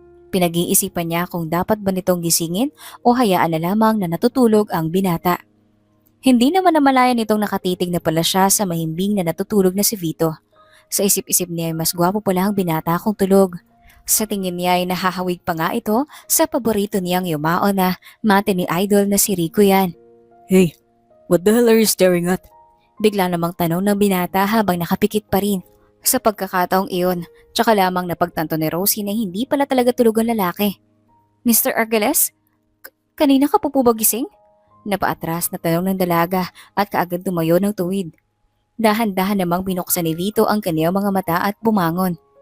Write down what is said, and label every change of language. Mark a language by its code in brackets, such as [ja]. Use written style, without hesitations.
[tl] Pinag-iisipan niya kung dapat ba nitong gisingin o hayaan na lamang na natutulog ang binata. Hindi naman namalayan nitong nakatitig na pala siya sa mahimbing na natutulog na si Vito. Sa isip-isip niya ay mas gwapo pala ang binata kung tulog. Sa tingin niya ay nahahawig pa nga ito sa paborito niyang yumao na mate ni idol na si Rico yan. [en] Hey, what the hell are you staring at? [tl] Bigla namang tanong ng binata habang nakapikit pa rin. Sa pagkakataong iyon, tsaka lamang napagtanto ni Rosie na hindi pala talaga tulog ang lalaki. Mr. Argeles? Kanina ka po ba gising? Napaatras na tanong ng dalaga at kaagad tumayo ng tuwid. Dahan-dahan namang binuksan ni Vito ang kaniyang mga mata at bumangon.